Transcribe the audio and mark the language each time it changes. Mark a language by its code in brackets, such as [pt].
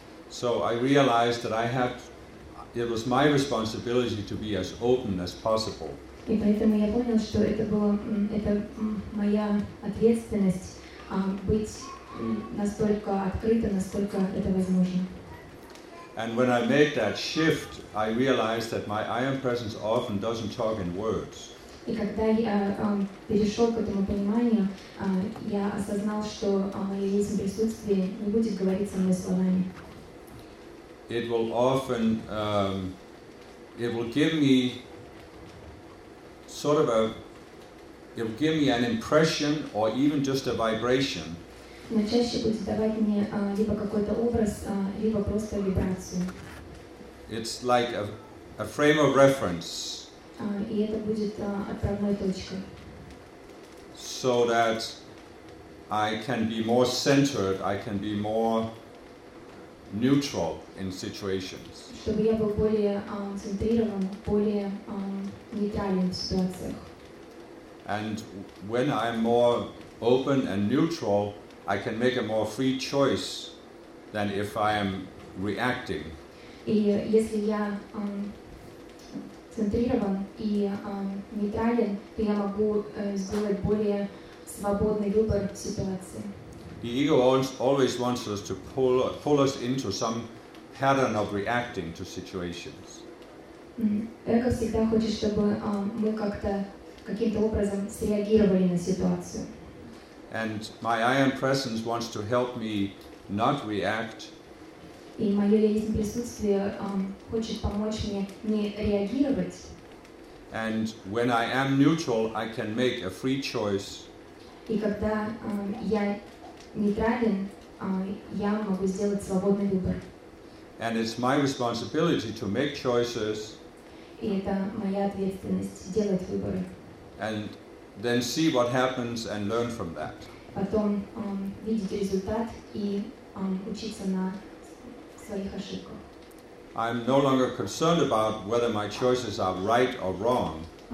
[en] So I realized that I have it was my responsibility to be as open as possible. [ru] И поэтому я понял, что это моя ответственность быть настолько открытым, насколько это возможно. [en] And when I made that shift, I realized that my I am presence often doesn't talk in words. [ru] И когда я перешел к этому пониманию, я осознал, что моё есть присутствие не будет говорить со мной словами. [en] It will often, it will give me an impression or even just a vibration. [ru] Но чаще будет давать мне либо какой-то образ, либо просто вибрацию. [en] It's like a frame of reference. [ru] И это будет отправной точкой. [en] So that I can be more centered, I can be more neutral in situations. [ru] Чтобы я был более центрирован, более нейтрален в ситуациях. [en] And when I'm more open and neutral, I can make a more free choice than if I am reacting. [ru] И если я центрирован и нейтрален, то я могу сделать более свободный выбор в ситуации. [en] The ego always wants us to pull us into some pattern of reacting to situations. [ru] Эго всегда хочет, чтобы мы как-то каким-то образом среагировали на ситуацию. [en] And my I am presence wants to help me not react. [ru] И моё есть присутствие хочет помочь мне не реагировать. [en] And when I am neutral, I can make a free choice. [ru] И когда я нейтрален, я могу сделать свободный выбор. [en] And it's my responsibility to make choices. [ru] И это моя ответственность делать выборы. [en] And then see what happens and learn from that. [ru] Потом видеть результат и учиться на своих ошибках. [en] I'm no longer concerned about whether my choices are right or wrong.